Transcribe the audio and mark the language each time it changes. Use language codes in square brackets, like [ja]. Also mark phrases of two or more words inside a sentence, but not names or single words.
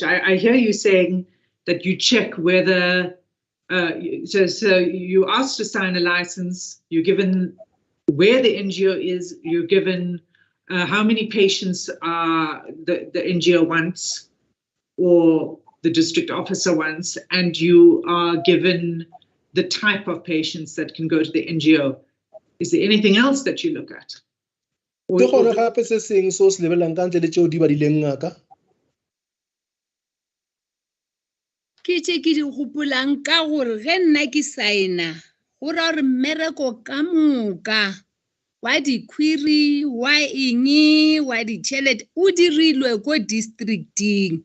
[en] I hear you saying that you check whether, so you asked to sign a license, you're given where the NGO is, you're given how many patients the NGO wants or the district officer wants, and you are given the type of patients that can go to the NGO. Is there anything else that you look at? [nso] Ke gone gape se seng so se lebelang ka ntle le tšeo di badileng ngaka. ke tše ke di gopolang ka gore ge nna ke signa go ra gore mmereko ka moka wa di-query wa eng wa ditšhelete o dirilwe ko districting.